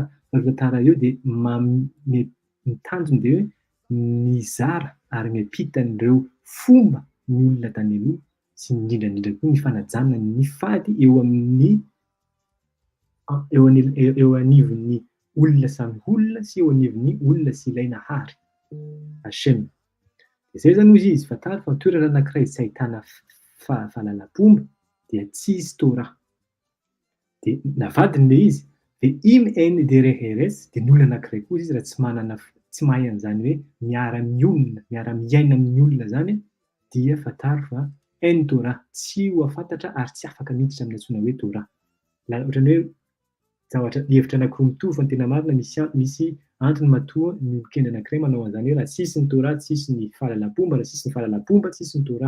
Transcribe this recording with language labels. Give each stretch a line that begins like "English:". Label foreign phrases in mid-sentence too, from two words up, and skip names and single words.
Malagasy: Fa io tantara io dia ny tanjony dia hoe mizara ary miampita an'ireo fomba ny olona tany aloha sy indrindrandrindra koa ny fanajana ny fady eo anivon'ny olona samy olona sy eo anivon'ny olona sy ilainahary Hashem. Zay zany ozy izy fatary fa toerana anankiray tsy ahitana fahalalam-pomba dia tsisy Torah. Dia navadiny le izy dia
Hebrew: אם אין דרך ארץ
Malagasy: dia ny olona anankiray koa izy raha tsy mahay an'izany hoe miara-mionona, miara-miaina amin'ny olona zany dia fatary fa
Hebrew: אין תורה,
Malagasy: tsy ho afantatra ary tsy afaka miditra amin'ny antsoina hoe Torah. Ohatrany hoe zavatra hevitra anankiroa mitovy fa ny tena marina misy antony matoa ny olon-kendre anankiray manao an'izany hoe raha tsisy ny Torah, tsisy ny fahalalam-pomba, raha tsisy ny fahalalam-pomba, tsisy ny Torah.